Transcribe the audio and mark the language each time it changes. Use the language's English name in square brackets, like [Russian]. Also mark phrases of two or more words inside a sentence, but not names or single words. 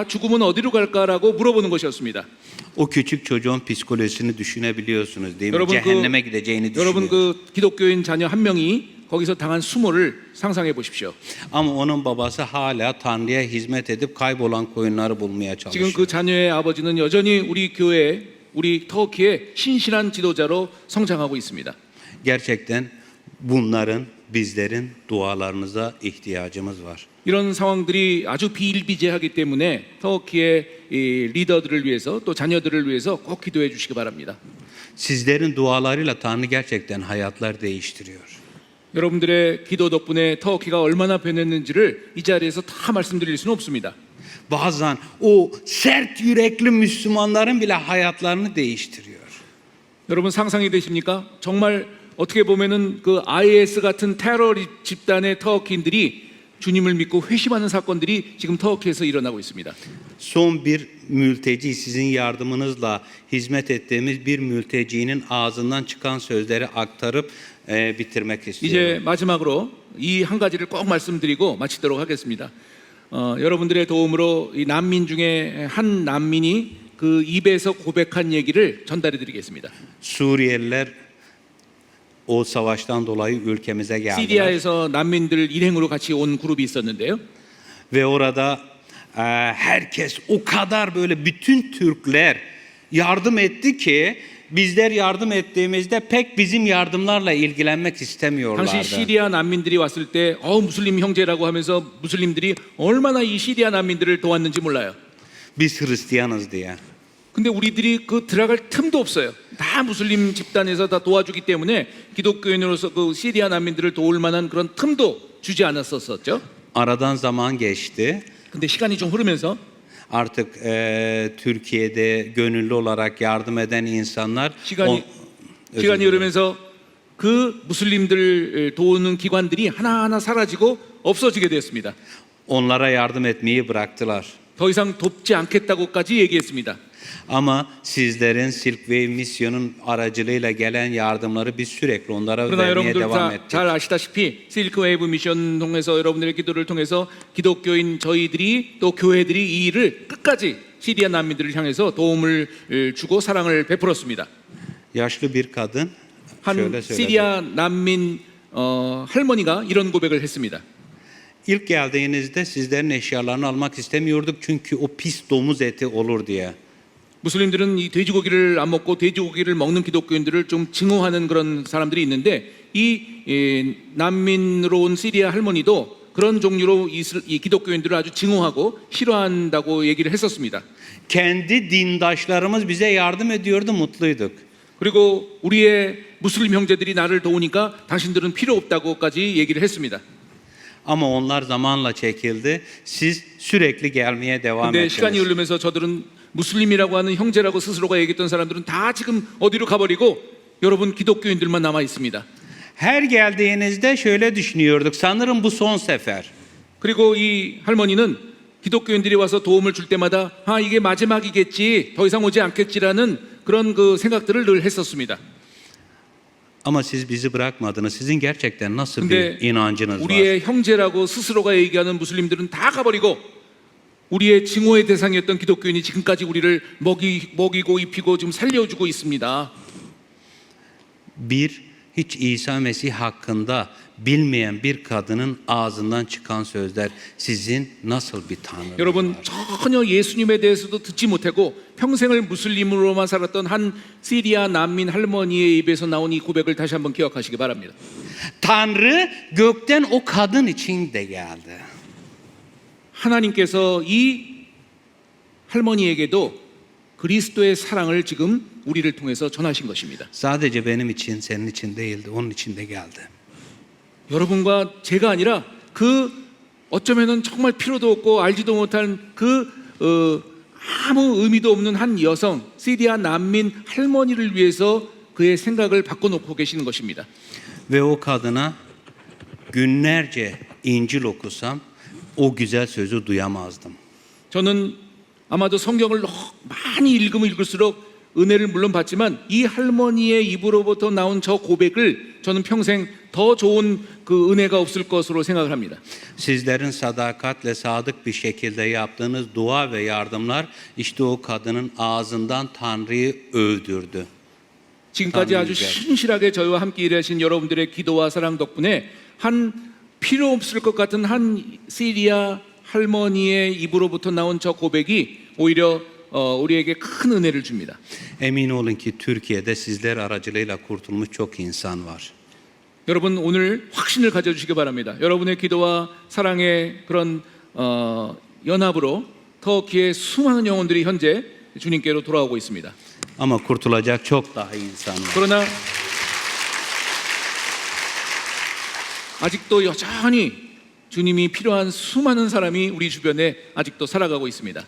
[Korean] 죽으면 어디로 갈까라고 물어보는 것이었습니다. [Turkish] O küçük çocuğun psikolojisini düşünebiliyorsunuz değil mi? [Korean] 여러분 [Turkish] Cehenneme gideceğini [Korean] 여러분 [Turkish] düşünüyor. [Korean] 그 기독교인 자녀 한 명이 거기서 당한 수모를 상상해 보십시오. [Turkish] Ama onun babası hala Tanrı'ya hizmet edip kaybolan koyunları bulmaya [Korean] 지금 [Turkish] çalışıyor. [Korean] 그 자녀의 아버지는 여전히 우리 교회, 우리 터키의 신실한 지도자로 성장하고 있습니다. [Turkish] Gerçekten bunların, bizlerin dualarınıza ihtiyacımız var. [Korean] 이런 상황들이 아주 비일비재하기 때문에 터키의 이 리더들을 위해서 또 자녀들을 위해서 꼭 기도해 주시기 바랍니다. [Turkish] Sizlerin dualarıyla Tanrı gerçekten hayatlar değiştiriyor. [Korean] 여러분들의 기도 덕분에 터키가 얼마나 변했는지를 이 자리에서 다 말씀드릴 수는 없습니다. [Turkish] Bazen o sert yürekli Müslümanların bile hayatlarını değiştiriyor. [Korean] 여러분 상상이 되십니까? 정말 어떻게 보면은 그 IS 같은 테러 집단의 터키인들이 주님을 믿고 회심하는 사건들이 지금 터키에서 일어나고 있습니다. [Turkish] Son bir mülteci, sizin yardımınızla hizmet ettiğimiz bir mültecinin ağzından çıkan sözleri aktarıp bitirmek istiyorum. [Korean] 이제 마지막으로 이 한 가지를 꼭 말씀드리고 마치도록 하겠습니다. 여러분들의 도움으로 이 난민 중에 한 난민이 그 입에서 고백한 얘기를 전달해 드리겠습니다. [Turkish] Suriyeliler o savaştan dolayı ülkemize geldiler. [Korean] 시리아에서 난민들 일행으로 같이 온 그룹이 있었는데요. [Turkish] Ve orada herkes o kadar böyle bütün Türkler yardım etti ki bizler yardım ettiğimizde pek bizim yardımlarla ilgilenmek [Korean] 당시 [Turkish] istemiyorlardı. [Korean] 시리아 난민들이 왔을 때 무슬림 형제라고 하면서 무슬림들이 얼마나 이 시리아 난민들을 도왔는지 몰라요. [Turkish] Biz Hristiyanız diye. [Korean] 근데 우리들이 그 들어갈 틈도 없어요. 다 무슬림 집단에서 다 도와주기 때문에 기독교인으로서 그 시리아 난민들을 도울 만한 그런 틈도 주지 않았었죠. [Turkish] Aradan zaman geçti. [Korean] 근데 시간이 좀 흐르면서 [Turkish] Artık Türkiye'de gönüllü olarak yardım eden insanlar [Korean] 시간이 흐르면서 그 무슬림들 도우는 기관들이 하나하나 사라지고 없어지게 되었습니다. [Turkish] onlara yardım etmeyi bıraktılar. [Korean] 더 이상 돕지 않겠다고까지 얘기했습니다. [Turkish] Ama sizlerin Silk Way Mission'un aracılığıyla gelen yardımları biz sürekli onlara [Korean] 그러나 [Turkish] vermeye [Korean] 여러분들 [Turkish] devam [Korean] 다 [Turkish] ettik. [Korean] 잘 아시다시피 실크웨이브 미션 통해서 여러분들의 기도를 통해서 기독교인 저희들이 또 교회들이 이 일을 끝까지 시리아 난민들을 향해서 도움을 주고 사랑을 베풀었습니다. [Turkish] Yaşlı bir kadın [Korean] 한 [Turkish] şöyle söyledi. [Korean] 시리아 난민 할머니가 이런 고백을 했습니다. [Turkish] İlk geldiğinizde sizlerin eşyalarını almak istemiyorduk çünkü o pis domuz eti olur diye. [Korean] 무슬림들은 이 돼지고기를 안 먹고 돼지고기를 먹는 기독교인들을 좀 증오하는 그런 사람들이 있는데 이 난민으로 온 시리아 할머니도 그런 종류로 이 기독교인들을 아주 증오하고 싫어한다고 얘기를 했었습니다. [Turkish] Kendi dindaşlarımız bize yardım ediyordu, mutluyduk. [Korean] 그리고 우리의 무슬림 형제들이 나를 도우니까 당신들은 필요 없다고까지 얘기를 했습니다. [Turkish] Ama onlar zamanla çekildi. Siz sürekli gelmeye devam [Korean] 근데 시간이 [Turkish] ettiniz. [Korean] 흐르면서 저들은 무슬림이라고 하는 형제라고 스스로가 얘기했던 사람들은 다 지금 어디로 가버리고 여러분 기독교인들만 남아 있습니다. [Turkish] Her geldiğinizde şöyle düşünüyorduk. Sanırım bu son sefer. [Korean] 그리고 이 할머니는 기독교인들이 와서 도움을 줄 때마다 이게 마지막이겠지, 더 이상 오지 않겠지라는 그런 그 생각들을 늘 했었습니다. [Turkish] Ama siz bizi bırakmadınız. Sizin gerçekten nasıl [Korean] 근데 [Turkish] bir inancınız var? [Korean] 우리의 형제라고 스스로가 얘기하는 무슬림들은 다 가버리고 우리의 증오의 대상이었던 기독교인이 지금까지 우리를 먹이고 입히고 지금 살려주고 있습니다. [Turkish] Hiç İsa Mesih hakkında bilmeyen bir kadının ağzından çıkan sözler sizin nasıl bir tanrınız [Korean] 여러분 [Turkish] var? [Korean] 전혀 예수님에 대해서도 듣지 못하고 평생을 무슬림으로만 살았던 한 시리아 난민 할머니의 입에서 나온 이 고백을 다시 한번 기억하시기 바랍니다. [Turkish] Tanrı gökten o kadın için de geldi. [Korean] 하나님께서 이 할머니에게도 그리스도의 사랑을 지금 우리를 통해서 전하신 것입니다. [Turkish] Sadece benim için, senin için değildi. Onun için de geldi. [Korean] 여러분과 제가 아니라 그 어쩌면은 정말 필요도 없고 알지도 못한 그 아무 의미도 없는 한 여성 시리아 난민 할머니를 위해서 그의 생각을 바꿔놓고 계시는 것입니다. [Turkish] Ve o kadına günlerce İncil okusam o güzel sözü duyamazdım. [Korean] 저는 아마도 성경을 많이 읽으면 읽을수록 은혜를 물론 받지만 이 할머니의 입으로부터 나온 저 고백을 저는 평생 더 좋은 그 은혜가 없을 것으로 생각을 합니다. [Turkish] Sizlerin sadakatle sadık bir şekilde yaptığınız dua ve yardımlar işte o kadının ağzından Tanrı'yı övdürdü. [Korean] 지금까지 아주 신실하게 저희와 함께 일하신 여러분들의 기도와 사랑 덕분에 한 필요 없을 것 같은 한 시리아 할머니의 입으로부터 나온 저 고백이 오히려 우리에게 큰 은혜를 줍니다. [Turkish] Emin olun ki Türkiye'de sizler aracılığıyla kurtulmuş çok insan var. [Korean] 여러분 오늘 확신을 가져주시기 바랍니다. 여러분의 기도와 사랑의 그런 연합으로 터키의 수많은 영혼들이 현재 주님께로 돌아오고 있습니다. [Turkish] Ama kurtulacak çok daha insan var. [Korean] 그러나 아직도 여전히 주님이 필요한 수많은 사람이 우리 주변에 아직도 살아가고 있습니다.